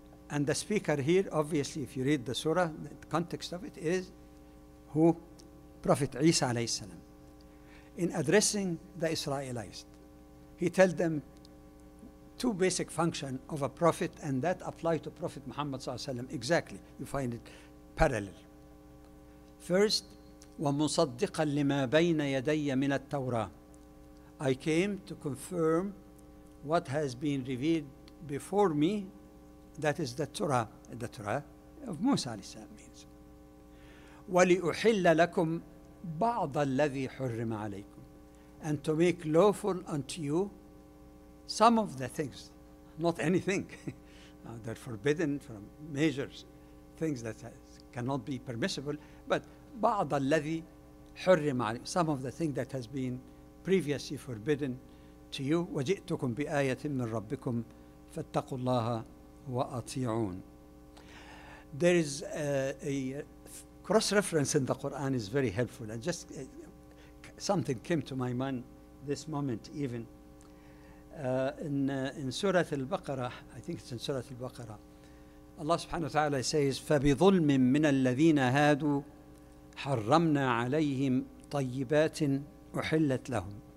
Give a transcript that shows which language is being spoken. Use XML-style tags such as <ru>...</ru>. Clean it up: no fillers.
<en>And the speaker here, obviously, if you read the surah, the context of it is who? Prophet Isa alayhi salam. In addressing the Israelites, he tells them two basic functions of a prophet, and that apply to Prophet Muhammad sallallahu alaihi wasallam exactly. You find it parallel.</en> <ar>First, وَمُصَدِّقًا لِمَا بَيْنَ يَدَيَّ مِنَ التَّوْرَةِ.</ar> <en>I came to confirm what has been revealed before me, that is the Torah of Musa alayhi salam means.</en> <ar>وَلِأُحِلَّ لَكُمْ بَعْضَ الَّذِي حُرِّمَ عَلَيْكُمْ.</ar> <en>And to make lawful unto you some of the things, not anything. They're forbidden from major things that cannot be permissible, but</en> <ar>بعض الذي حرم عليكم,</ar> <en>some of the things that has been previously forbidden to you.</en> <ar>وجئتكم بآية من ربكم فاتقوا الله وأطيعون.</ar> <en>There is a cross-reference in the Quran is very helpful, and just something came to my mind this moment even. In Surah Al-Baqarah, I think it's in Surah Al-Baqarah, Allah subhanahu wa ta'ala says,</en> <ar>فَبِظُلْمٍ مِّنَ الَّذِينَ هَادُوا حَرَّمْنَا عَلَيْهِمْ طَيِّبَاتٍ أُحِلَّتْ لَهُمْ.</ar>